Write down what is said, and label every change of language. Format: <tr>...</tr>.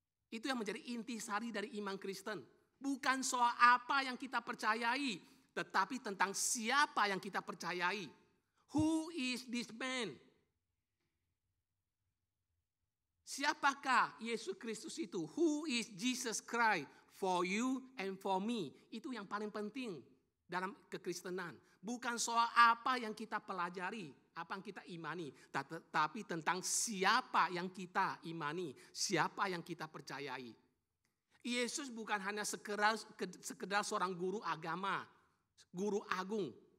<id>Itu yang menjadi intisari dari iman Kristen. Bukan soal apa yang kita percayai, tetapi tentang siapa yang kita percayai.</id> <en>Who is this man?</en> <id>Siapakah Yesus Kristus itu?</id> <en>Who is Jesus Christ for you and for me?</en> <id>Itu yang paling penting dalam kekristenan. Bukan soal apa yang kita pelajari, apa yang kita imani, tapi tentang siapa yang kita imani, siapa yang kita percayai. Yesus bukan hanya sekedar seorang guru agama, guru agung.</id>